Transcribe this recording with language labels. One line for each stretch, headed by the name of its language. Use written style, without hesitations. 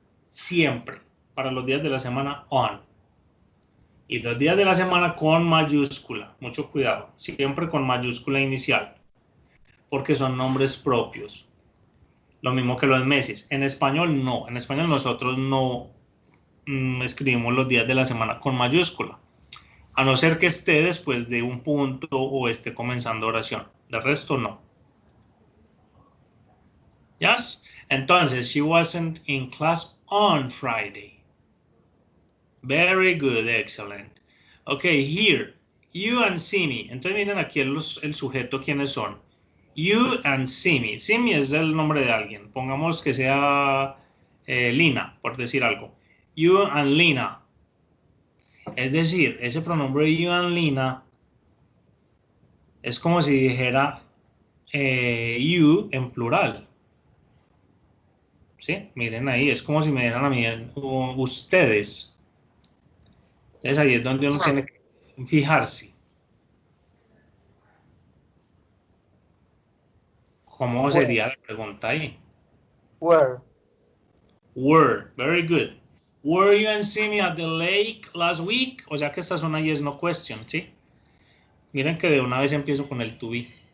Spanish: siempre, para los días de la semana, on. Y los días de la semana con mayúscula, mucho cuidado, siempre con mayúscula inicial, porque son nombres propios. Lo mismo que los meses. En español no, en español nosotros no escribimos los días de la semana con mayúscula, a no ser que esté después de un punto o esté comenzando oración. De resto no.
English: Yes? Entonces, she wasn't in class on Friday. Very good, excellent. Okay, here, you and Simi.
Spanish: Entonces miren aquí el sujeto, ¿quiénes son? You and Simi. Simi es el nombre de alguien. Pongamos que sea Lina, por decir algo. You and Lina. Es decir, ese pronombre you and Lina es como si dijera you en plural. ¿Sí? Miren ahí, es como si me dijeran a mí ustedes. Entonces ahí es donde uno tiene que fijarse. ¿Cómo sería la pregunta ahí?
English: Where? Were, very good. Were you and Simi at the lake last week?
Spanish: O sea que esta es una yes no question, ¿sí? Miren que de una vez empiezo con el to be.